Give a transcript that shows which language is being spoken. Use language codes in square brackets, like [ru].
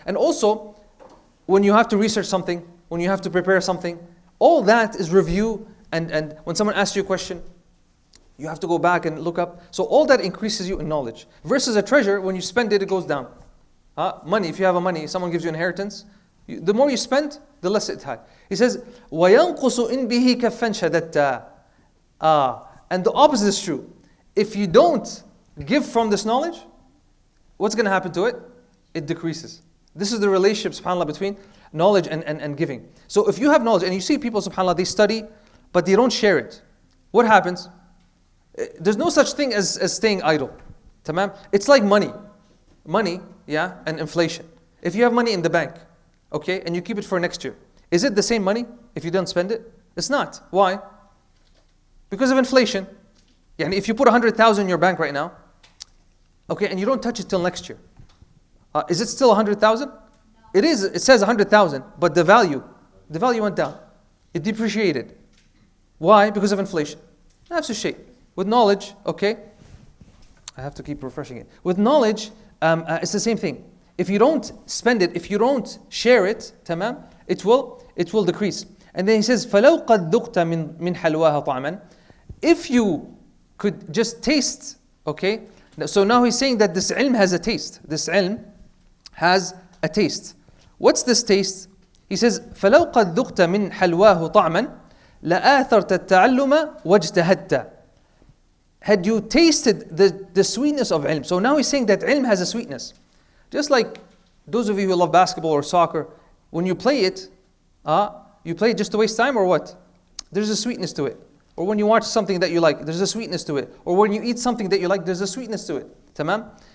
[en] And also, when you have to research something, when you have to prepare something, all that is review And when someone asks you a question, you have to go back and look up. So all that increases you in knowledge. Versus a treasure, when you spend it, it goes down. Money, if you have a money, someone gives you inheritance, the more you spend, the less it has. He says, [ar] وَيَنْقُصُ إِن بِهِ كَفًّا شَدَدْتَ. [en] And the opposite is true. If you don't give from this knowledge, what's going to happen to it? It decreases. This is the relationship, subhanAllah, between knowledge and giving. So if you have knowledge, and you see people, subhanAllah, they study, but they don't share it, what happens? There's no such thing as staying idle. Tamam? It's like money. Money, yeah, and inflation. If you have money in the bank, okay, and you keep it for next year, is it the same money if you don't spend it? It's not. Why? Because of inflation. Yani if you put 100,000 in your bank right now, okay, and you don't touch it till next year, is it still 100,000? It is. It says 100,000, but the value went down. It depreciated. Why? Because of inflation. Nafs al-shay. With knowledge, okay, I have to keep refreshing it. With knowledge, it's the same thing. If you don't spend it, if you don't share it, tamam, it will decrease. And then he says, [ar] فَلَوْ قَدْ ذُقْتَ مِنْ حَلْوَاهَا طَعْمًا. [en] If you could just taste, okay, so now he's saying that this ilm has a taste. This ilm has a taste. What's this taste? He says, [ar] فَلَوْ قَدْ ذُقْتَ مِنْ حَلْوَاهُ طَعْمًا لَآثَرْتَ التَّعَلُّمَ وَاجْتَهَدْتَ. [en] Had you tasted the sweetness of ilm. So now he's saying that ilm has a sweetness. Just like those of you who love basketball or soccer, when you play it, you play it just to waste time or what? There's a sweetness to it. Or when you watch something that you like, there's a sweetness to it. Or when you eat something that you like, there's a sweetness to it. Tamam?